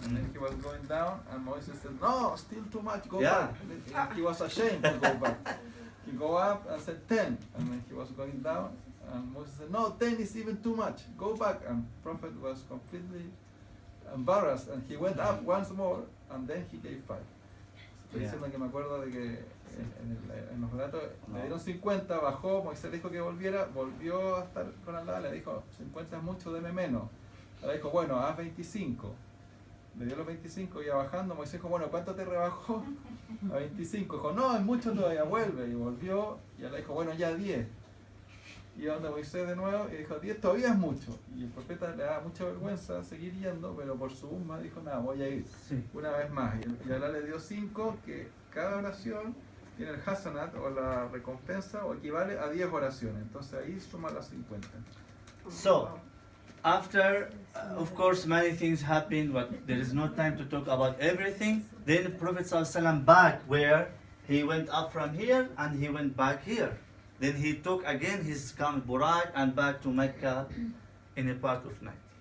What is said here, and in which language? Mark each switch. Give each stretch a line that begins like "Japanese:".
English: And then he was going down and Moses said, no, still too much, go back. And he was ashamed to go back. He go up and said 10, and then he was going down and Moses said, no, 10 is even too much, go back. And Prophet was completely embarrassed and he went up once more and then he gave 5.
Spanish: Estoy diciendo que me acuerdo de que en los relatos le dieron 50, bajó, Moisés le dijo que volviera, volvió a estar con Allah, le dijo 50 es mucho, deme menos. Le dijo, bueno, haz 25. Le dio los 25 y iba bajando, Moisés dijo, bueno, ¿cuánto te rebajó? A 25. Dijo, no, es mucho todavía, vuelve. Y volvió y Allah dijo, bueno, ya 10. Y iba donde Moisés de nuevo y dijo, 10 todavía es mucho. Y el profeta le daba mucha vergüenza seguir yendo, pero por su umma dijo, nada, voy a ir una vez más. Y Allah le dio 5, que cada oración tiene el hasanat o la recompensa o equivale a 10 oraciones. Entonces ahí suma las 50.
English: So, after, of course, many things happened, but there is no time to talk about everything. Then Prophet ﷺ back where he went up from here and he went back here. Then he took again his camel Burak and back to Mecca in a part of night.